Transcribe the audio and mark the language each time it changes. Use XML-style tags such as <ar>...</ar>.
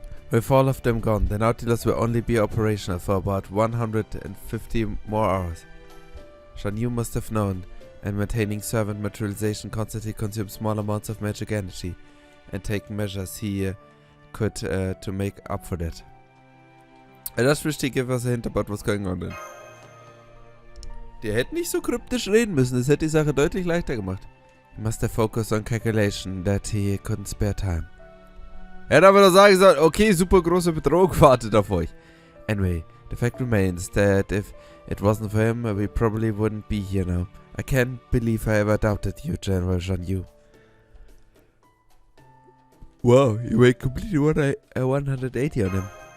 <en>With all of them gone, the Nautilus will only be operational for about 150 more hours. Shan Yu must have known, and maintaining servant materialization constantly consumes small amounts of magic energy, and taking measures he could to make up for that. I just wish they give us a hint about what's going on then.</en> <de>Der hätte nicht so kryptisch reden müssen, das hätte die Sache deutlich leichter gemacht.</de> <en>He must have focused on calculation that he couldn't spare time.</en> <de>Er hätte aber doch sagen sollen, okay, super große Bedrohung wartet auf euch.</de> <en>Anyway, the fact remains that if it wasn't for him, we probably wouldn't be here now. I can't believe I ever doubted you, General Jean Yu. Wow, you went completely 180 on him.</en>